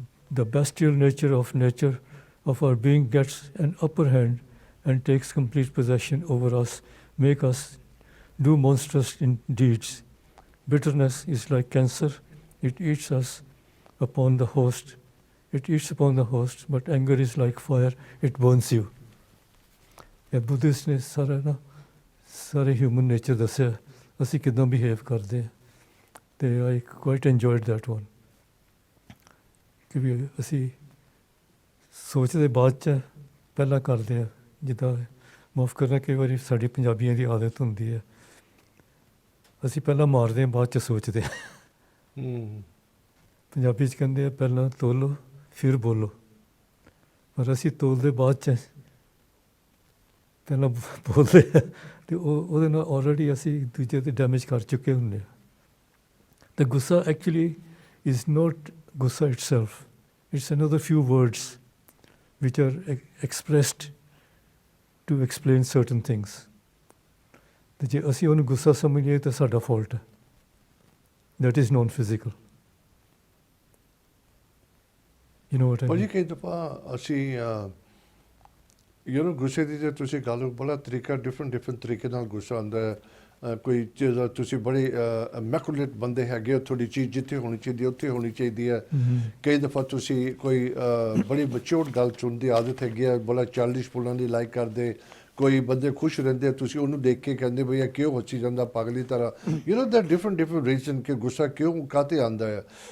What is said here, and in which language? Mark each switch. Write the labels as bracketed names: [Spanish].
[English] The bestial nature of our being gets an upper hand and takes complete possession over us, make us do monstrous deeds. Bitterness is like cancer. It eats upon the host, but anger is like fire. It burns you. [Punjabi] ਇਹ Buddhist ਨੇ ਸਾਰੇ human nature ਦੱਸਿਆ ਅਸੀਂ ਕਿੱਦਾਂ behave ਕਰਦੇ ਹਾਂ ਅਤੇ [English] I quite enjoyed that one [Punjabi] ਕਿ ਵੀ ਅਸੀਂ ਸੋਚਦੇ ਬਾਅਦ 'ਚ ਪਹਿਲਾਂ ਕਰਦੇ ਹਾਂ ਜਿੱਦਾਂ ਮਾਫ਼ ਕਰਨਾ ਕਈ ਵਾਰੀ ਸਾਡੀ ਪੰਜਾਬੀਆਂ ਦੀ ਆਦਤ ਹੁੰਦੀ ਹੈ ਅਸੀਂ ਪਹਿਲਾਂ ਮਾਰਦੇ ਹਾਂ ਬਾਅਦ 'ਚ ਸੋਚਦੇ ਹਾਂ ਪੰਜਾਬੀ 'ਚ ਕਹਿੰਦੇ ਆ ਪਹਿਲਾਂ ਤੋਲੋ ਫਿਰ ਬੋਲੋ ਪਰ ਅਸੀਂ ਤੋਲਦੇ ਬਾਅਦ 'ਚ ਪਹਿਲਾਂ ਬੋਲਦੇ ਹਾਂ ਅਤੇ ਉਹਦੇ ਨਾਲ ਆਲਰੇਡੀ ਅਸੀਂ ਦੂਜੇ 'ਤੇ ਡੈਮੇਜ ਕਰ ਚੁੱਕੇ ਹੁੰਦੇ ਹਾਂ [English] The gussa actually is not gussa itself. It's another few words which are expressed to explain certain things. [Punjabi] ਤੇ ਜੇ ਅਸੀਂ ਉਹਨੂੰ ਗੁੱਸਾ ਸਮਝੀਏ ਤਾਂ ਸਾਡਾ ਫਾਲਟ ਹੈ [English] that is non-physical. You know what I mean? [Punjabi] ਭਾਜੀ ਕਈ ਦਫਾ ਅਸੀਂ ਗੁੱਸੇ ਦੀ ਜੇ ਤੁਸੀਂ ਗੱਲ ਬੜਾ ਤਰੀਕਾ ਡਿਫਰੈਂਟ ਤਰੀਕੇ ਨਾਲ ਗੁੱਸਾ ਆਉਂਦਾ ਹੈ ਕੋਈ ਚੀਜ਼ ਤੁਸੀਂ ਬੜੇ ਮੈਕੂਲੇਟ ਬੰਦੇ ਹੈਗੇ ਹੋ ਤੁਹਾਡੀ ਚੀਜ਼ ਜਿੱਥੇ ਹੋਣੀ ਚਾਹੀਦੀ ਉੱਥੇ ਹੋਣੀ ਚਾਹੀਦੀ ਹੈ ਕਈ ਦਫਾ ਤੁਸੀਂ ਕੋਈ ਬੜੀ ਮੈਚਿਓਰਡ ਗੱਲ ਸੁਣਨ ਦੀ ਆਦਤ ਹੈਗੀ ਹੈ ਬੜਾ ਚਾਈਲਡਿਸ਼ ਬੋਲਣ ਦੀ ਲਾਈਕ ਕਰਦੇ ਕੋਈ ਬੰਦੇ ਖੁਸ਼ ਰਹਿੰਦੇ ਤੁਸੀਂ ਉਹਨੂੰ ਦੇਖ ਕੇ ਕਹਿੰਦੇ ਬਈ ਇਹ ਕਿਉਂ ਹੱਸੀ ਜਾਂਦਾ ਪਾਗਲੀ ਤਰ੍ਹਾਂ ਦਾ ਡਿਫਰੈਂਟ ਰੀਜ਼ਨ ਕਿ ਗੁੱਸਾ ਕਿਉਂ ਕਾਹਤੇ ਆਉਂਦਾ ਹੈ